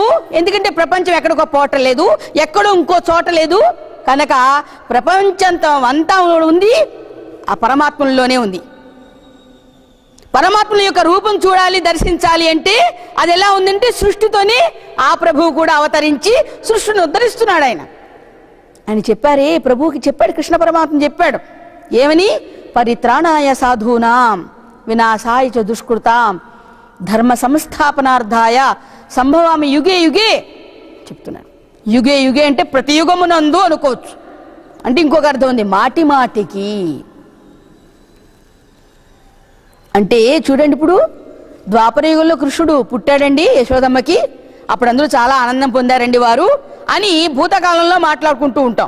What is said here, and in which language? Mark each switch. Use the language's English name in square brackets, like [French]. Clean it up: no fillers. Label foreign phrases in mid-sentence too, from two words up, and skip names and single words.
[Telugu] ఎందుకంటే ప్రపంచం ఎక్కడికో పోవటలేదు, ఎక్కడో ఇంకో చోట లేదు కనుక ప్రపంచంతో అంతా ఉంది ఆ పరమాత్మలోనే ఉంది. పరమాత్మల యొక్క రూపం చూడాలి, దర్శించాలి అంటే అది ఎలా ఉందంటే, సృష్టితోనే ఆ ప్రభువు కూడా అవతరించి సృష్టిని ఉద్ధరిస్తున్నాడు. ఆయన చెప్పారే, ప్రభువుకి చెప్పాడు, కృష్ణ పరమాత్మ చెప్పాడు ఏమని? [Sanskrit] పరిత్రాణాయ సాధూనాం వినాశాయ చ దుష్కృతాం ధర్మ సంస్థాపనార్థాయ సంభవామి యుగే యుగే చెప్తున్నాడు. యుగే యుగే [Telugu] అంటే ప్రతి యుగమునందు అనుకోవచ్చు. అంటే ఇంకొక అర్థం ఉంది, మాటి మాటికి. అంటే చూడండి, ఇప్పుడు ద్వాపరయుగంలో కృష్ణుడు పుట్టాడండి యశోదమ్మకి, అప్పుడు అందరూ చాలా ఆనందం పొందారండి వారు అని భూతకాలంలో మాట్లాడుకుంటూ ఉంటాం.